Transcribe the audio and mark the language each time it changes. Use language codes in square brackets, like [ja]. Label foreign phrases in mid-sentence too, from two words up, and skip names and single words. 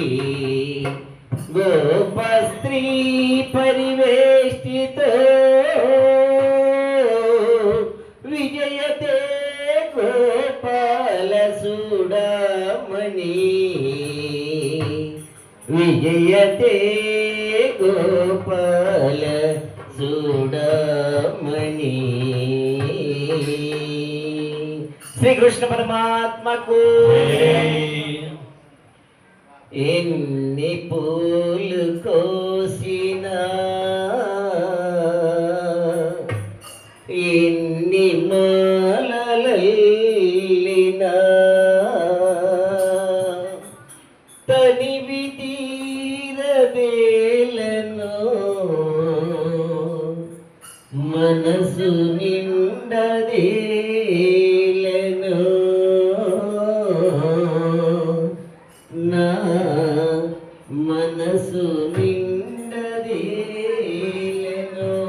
[sa] गोपस्त्री परिवेष्टितो विजयते गोपाल सूडामणि विजयते गोपाल सूडामणि [hi] श्री कृष्ण परमात्मा को [te] ఎన్ని పూలు కోసినా ఎన్ని మాలలల్లినా తనివి తీరదేలను మనసు నిండదేలను నా మనసు నిండదేలను